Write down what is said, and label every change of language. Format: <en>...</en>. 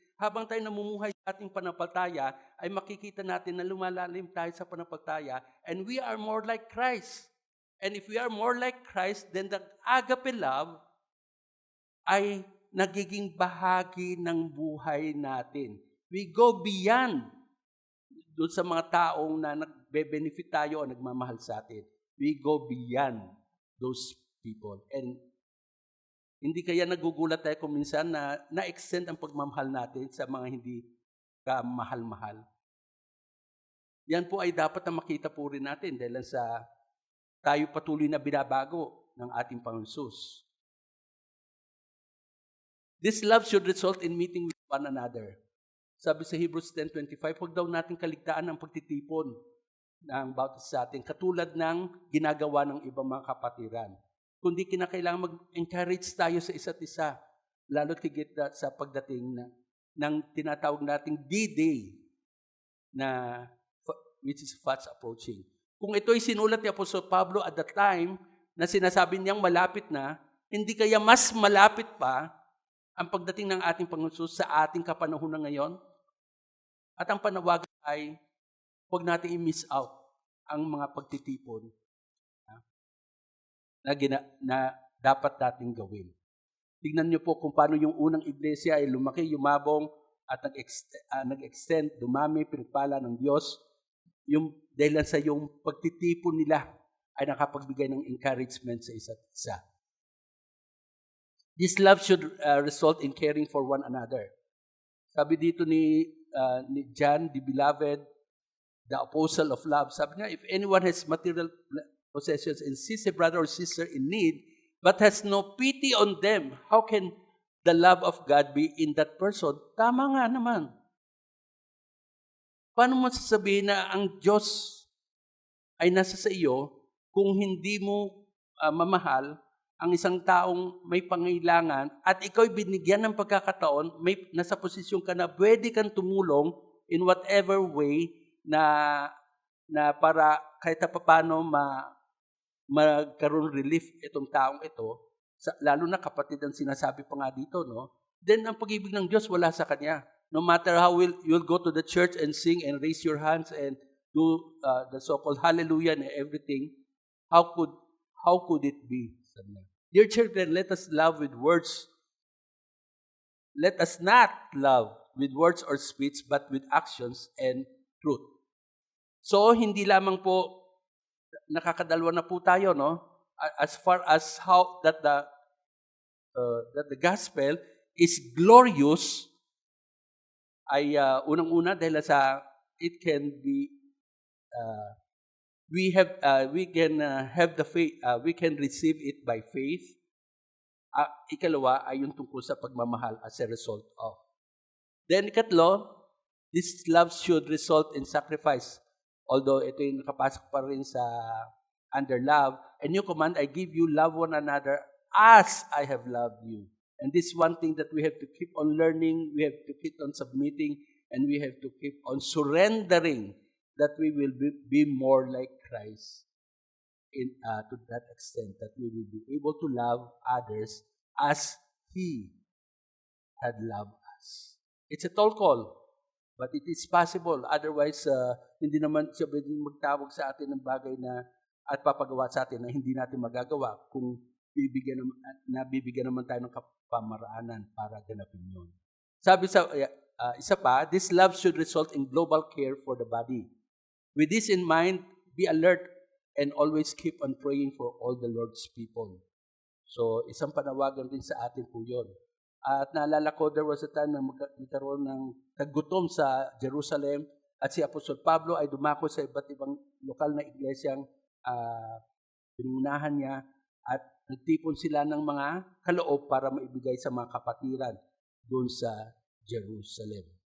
<tl>Habang tayo namumuhay sa ating pananampalataya, ay makikita natin na lumalalim tayo sa pananampalataya</tl> <en>and we are more like Christ. And if we are more like Christ, then the agape love</en> <tl>ay nagiging bahagi ng buhay natin.</tl> <en>We go beyond</en> <tl>doon sa mga taong na nagbe-benefit tayo o nagmamahal sa atin.</tl> <en>We go beyond those people.</en> <tl>And hindi kaya nagugulat tayo kung minsan na na-extend ang pagmamahal natin sa mga hindi kamahal-mahal. Yan po ay dapat na makita po rin natin dahil sa tayo patuloy na binabago. ng ating Panginoon Jesus.</tl> <en>This love should result in meeting with one another.</en> <tl>Sabi sa Hebrews 10:25, huwag daw natin kaligtaan ang pagtitipon ng bawat isa sa atin, katulad ng ginagawa ng ibang mga kapatiran. Kundi kinakailangan mag-encourage tayo sa isa't isa, lalo tigit sa pagdating ng tinatawag nating D-Day,</tl> <en>which is fast approaching.</en> <tl>Kung ito'y sinulat ni Apostol Pablo</tl> <en>at the time</en> <tl>na sinasabi niyang malapit na, hindi kaya mas malapit pa ang pagdating ng ating Panginoon Jesus sa ating kapanahunan ngayon? At ang panawagan ay, huwag natin i-miss out ang mga pagtitipon na dapat nating gawin. Tignan niyo po kung paano yung unang iglesia ay lumaki, yumabong, at nag-extend, dumami, pinagpala ng Diyos. Yung dahil sa yung pagtitipon nila ay nakapagbigay ng encouragement sa isa't isa.</tl> <en>This love should result in caring for one another.</en> <tl>Sabi dito ni</tl> <en>John, the beloved, the apostle of love,</en> <tl>sabi niya,</tl> <en>if anyone has material possessions and sees a brother or sister in need, but has no pity on them, how can the love of God be in that person?</en> <tl>Tama nga naman. Paano mo sasabihin na ang Diyos ay nasa sa iyo kung hindi mo mamahal ang isang taong may pangailangan at ikaw'y binigyan ng pagkakataon, nasa posisyon ka na pwede kang tumulong in whatever way na para kahit paano magkaroon relief itong taong ito, lalo na kapatid ang sinasabi pa nga dito, no? Then ang pag-ibig ng Diyos wala sa kanya.</tl> <en>No matter how you'll go to the church and sing and raise your hands and do the so-called hallelujah and everything, how could it be? Dear children, let us love with words. Let us not love with words or speech, but with actions and truth.</en> <tl>So, hindi lamang po nakakadalwa na po tayo, no?</tl> <en>As far as how that the gospel is glorious,</en> <tl>ay unang-una dahil sa</tl> <en>it can be we can have the faith, we can receive it by faith.</en> <tl>Ikalawa ay yung tungkol sa pagmamahal</tl> <en>as a result of. Then ikatlo, this love should result in sacrifice. Although</en> <tl>ito yung nakapasok pa rin sa</tl> <en>under love, a new command I give you, love one another as I have loved you. And this is one thing that we have to keep on learning, we have to keep on submitting, and we have to keep on surrendering that we will be more like Christ to that extent, that we will be able to love others as He had loved us. It's a tall call, but it is possible.</en> <tl>Otherwise, hindi naman siya pwedeng magtawag sa atin ng bagay na at papagawa sa atin na hindi natin magagawa kung bibigyan naman tayo ng pamaraanan para ganapin yun. Sabi sa isa pa,</tl> <en>this love should result in global care for the body. With this in mind, be alert and always keep on praying for all the Lord's people.</en> <tl>So, isang panawagan din sa atin po yun. At naalala ko,</tl> <en>there was a time</en> <tl>na magkaroon ng taggutom sa Jerusalem at si Apostol Pablo ay dumako sa iba't ibang lokal na iglesyang pinunahan niya at nagtipon sila ng mga kaloob para maibigay sa mga kapatiran doon sa Jerusalem.</tl>